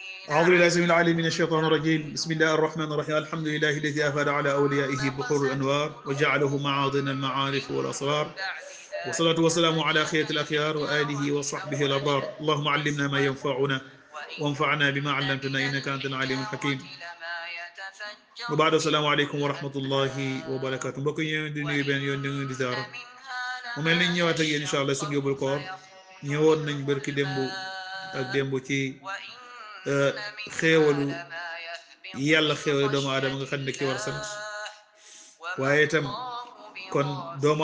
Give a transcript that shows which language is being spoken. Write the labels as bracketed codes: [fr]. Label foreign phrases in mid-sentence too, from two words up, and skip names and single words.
[ar] أعوذ بالله السميع العليم من الشيطان الرجيم بسم الله الرحمن الرحيم الحمد لله الذي أفاد على أوليائه بحور الأنوار وجعله معاضن المعارف والأسرار والصلاة والسلام على خيرة الأخيار وآله وصحبه الأبرار اللهم علمنا ما ينفعنا وانفعنا بما علمتنا إنك أنت العليم الحكيم وبعد السلام عليكم ورحمة الله وبركاته [wo] mbokk yi di nuyu benn yoon di di ziara mu mel ni ñëwaat ak yéen [ar] إن شاء الله [wo] suñu yóbbul koor ñëwoon nañ barki démb ak démb ci xéewalu yàlla xéewalu doomu aadama nga xam ne ki war a sant waaye itam kon doomu